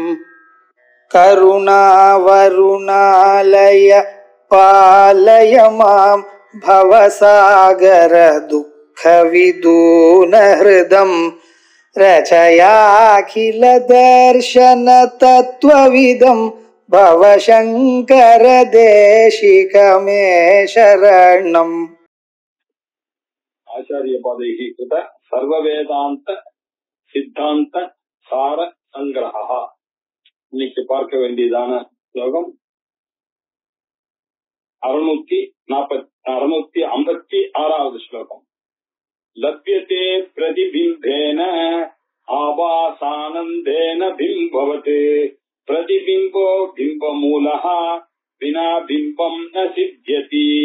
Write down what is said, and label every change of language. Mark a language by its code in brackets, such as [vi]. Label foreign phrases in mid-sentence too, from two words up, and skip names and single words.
[sa] करुणावरुणालय पालय मां भवसागर दुःख विदून हृदं रचयाखिल दर्शन तत्त्वविदं भवशंकर देशिकमे शरणम्. आचार्य पादैहि कृत सर्ववेदांत सिद्धांत सार संग्रह. [ta] இன்னைக்கு பார்க்க வேண்டியதான ஸ்லோகம் 656வது ஸ்லோகம். [sa] लभ्यते प्रतिबिम्बेन आभासानन्देन बिम्बवत् प्रतिबिम्बो बिम्बमूलः विना बिम्बं न सिध्यति.